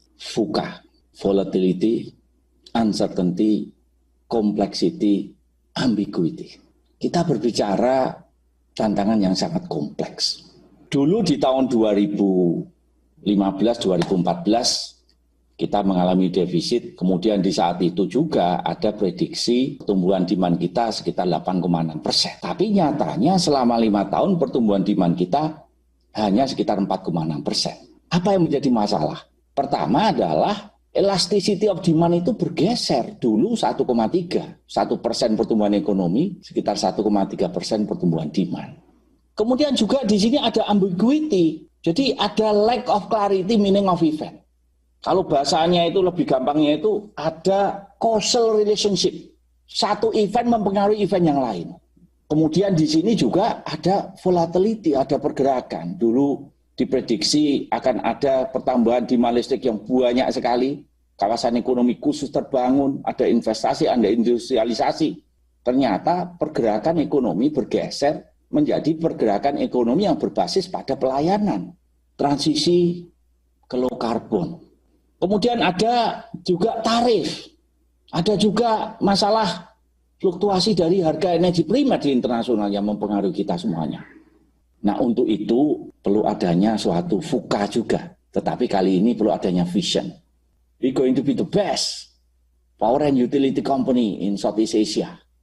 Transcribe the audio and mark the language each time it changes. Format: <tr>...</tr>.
<en>VUCA, volatility, uncertainty, complexity, ambiguity.</en> <id>Kita berbicara tantangan yang sangat kompleks. Dulu di tahun 2015-2014 kita mengalami defisit, kemudian di saat itu juga ada prediksi pertumbuhan demand kita sekitar 8,6%. Tapi nyatanya selama 5 tahun pertumbuhan demand kita hanya sekitar 4,6%. Apa yang menjadi masalah? Pertama adalah</id> <en>elasticity of demand</en> <id>itu bergeser. Dulu 1,3, 1% pertumbuhan ekonomi, sekitar 1,3% pertumbuhan demand. Kemudian juga di sini ada ambiguity. Jadi ada</id> <en>lack of clarity meaning of event.</en> <id>Kalau bahasanya itu lebih gampangnya itu ada</id> <en>causal relationship.</en> <id>Satu event mempengaruhi event yang lain. Kemudian di sini juga ada volatility, ada pergerakan. Dulu diprediksi akan ada pertambahan demand listrik yang banyak sekali. Kawasan ekonomi khusus terbangun, ada investasi, ada industrialisasi. Ternyata pergerakan ekonomi bergeser menjadi pergerakan ekonomi yang berbasis pada pelayanan. Transisi ke</id> <en>low carbon.</en> <id>Kemudian ada juga tarif. Ada juga masalah fluktuasi dari harga energi primer di internasional yang mempengaruhi kita semuanya. Nah, untuk itu perlu adanya suatu VUCA juga. Tetapi kali ini perlu adanya vision.</id> <en>We going to be the best power and utility company in Southeast Asia.</en>